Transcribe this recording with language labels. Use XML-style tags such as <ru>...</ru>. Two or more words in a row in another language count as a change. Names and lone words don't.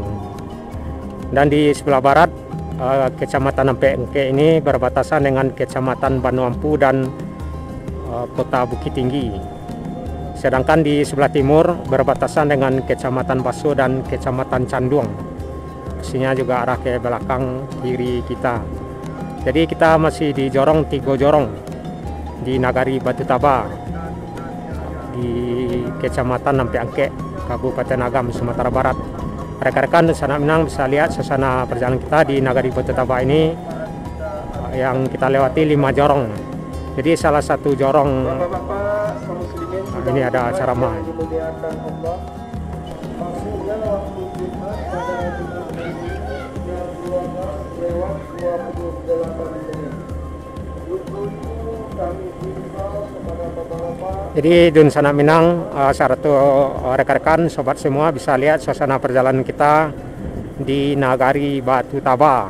<id>Dan di sebelah barat Kecamatan Nampe Angke ini berbatasan dengan Kecamatan Banuampu dan Kota Bukit Tinggi. Sedangkan di sebelah timur berbatasan dengan Kecamatan Baso dan Kecamatan Canduang. Posisinya juga arah ke belakang kiri kita. Jadi kita masih di Jorong Tigo Jorong, di Nagari Batu Taba, di Kecamatan Nampe Angke, Kabupaten Agam, Sumatera Barat. Rekan-rekan di Sanak Minang bisa lihat suasana perjalanan kita di Nagari Batu Taba ini, yang kita lewati 5 jorong. Jadi salah satu jorong ini ada ceramah. Jadi Dun Sanak Minang, satu rekan-rekan sobat semua bisa lihat suasana perjalanan kita di Nagari Batu Taba.</id>